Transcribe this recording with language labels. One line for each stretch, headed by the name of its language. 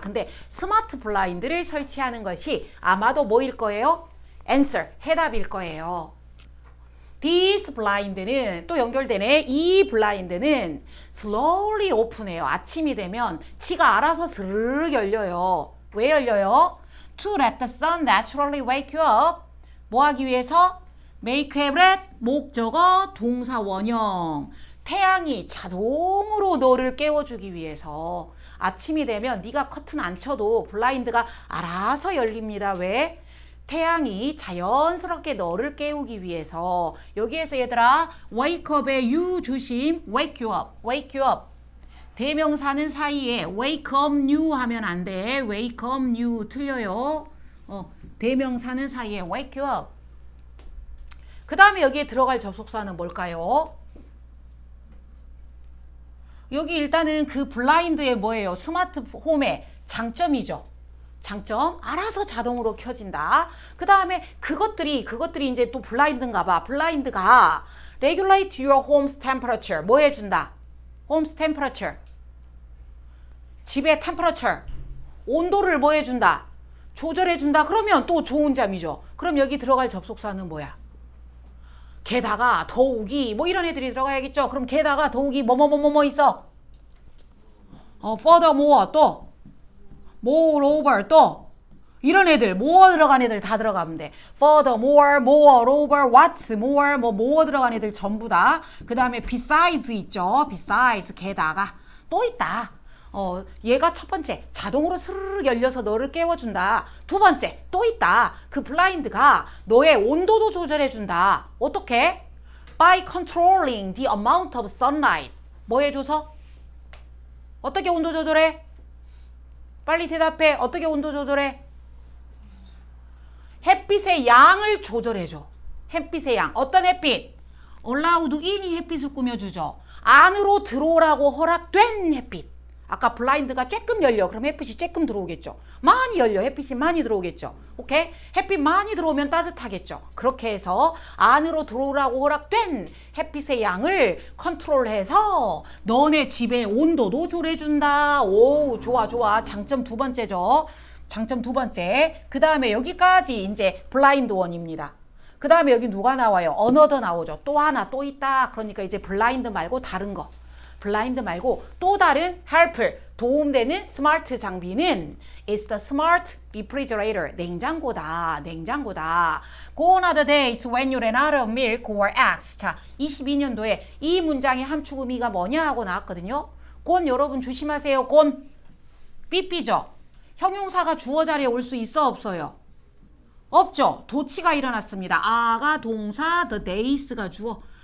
Korean: 근데 스마트 블라인드를 설치하는 것이 아마도 뭐일 거예요? answer, 해답일 거예요.
English: This blind
Korean: 는 또 연결되네. 이 블라인드는
English: slowly open
Korean: 해요. 아침이 되면 지가 알아서 스르륵 열려요. 왜 열려요?
English: To let the sun naturally wake you up.
Korean: 뭐 하기 위해서? make a breath, 목적어, 동사 원형. 태양이 자동으로 너를 깨워주기 위해서. 아침이 되면 네가 커튼 안 쳐도 블라인드가 알아서 열립니다. 왜? 태양이 자연스럽게 너를 깨우기 위해서. 여기에서 얘들아 wake up의 you 조심.
English: wake you up, wake you up.
Korean: 대명사는 사이에
English: wake up you
Korean: 하면 안 돼.
English: wake up you
Korean: 틀려요. 대명사는 사이에
English: wake you up.
Korean: 그 다음에 여기에 들어갈 접속사는 뭘까요? 여기 일단은 그 블라인드의 뭐예요? 스마트홈의 장점이죠. 장점, 알아서 자동으로 켜진다. 그 다음에 그것들이 이제 또 블라인드인가 봐.
English: 블라인드가 regulate your home's temperature.
Korean: 뭐 해준다? home's temperature. 집의 temperature. 온도를 뭐 해준다? 조절해준다. 그러면 또 좋은 점이죠. 그럼 여기 들어갈 접속사는 뭐야? 게다가 더욱이 뭐 이런 애들이 들어가야겠죠. 그럼 게다가 더욱이 뭐뭐 있어? furthermore 또 moreover 또 이런 애들 more 들어간 애들 다 들어가면 돼.
English: furthermore, moreover, what's more more
Korean: 들어간 애들 전부 다. 그 다음에 besides 있죠. besides 게다가 또 있다. 얘가 첫 번째 자동으로 스르륵 열려서 너를 깨워준다. 두 번째 또 있다. 그 블라인드가 너의 온도도 조절해준다. 어떻게?
English: By controlling the amount of sunlight.
Korean: 뭐 해줘서? 어떻게 온도 조절해? 빨리 대답해. 어떻게 온도 조절해? 햇빛의 양을 조절해줘. 햇빛의 양. 어떤 햇빛? allowed in이 햇빛을 꾸며주죠. 안으로 들어오라고 허락된 햇빛. 아까 블라인드가 쬐끔 열려. 그럼 햇빛이 쬐끔 들어오겠죠. 많이 열려. 햇빛이 많이 들어오겠죠. 오케이? 햇빛 많이 들어오면 따뜻하겠죠. 그렇게 해서 안으로 들어오라고 허락된 햇빛의 양을 컨트롤해서 너네 집의 온도도 조절해준다. 오, 좋아. 장점 두 번째죠. 장점 두 번째. 그 다음에 여기까지 이제 블라인드 원입니다. 그 다음에 여기 누가 나와요? another 나오죠. 또 하나 또 있다. 그러니까 이제 블라인드 말고 다른 거. 블라인드 말고 또 다른 helper, 도움되는 스마트 장비는
English: is the smart refrigerator.
Korean: 냉장고다.
English: Gone are the days when you ran out of milk or eggs.
Korean: 자, 22년도에 이 문장의 함축 의미가 뭐냐 하고 나왔거든요. gone 여러분 조심하세요. gone 삐삐죠. 형용사가 주어 자리에 올 수 있어 없어요? 없죠. 도치가 일어났습니다. 아가 동사, the days가 주어.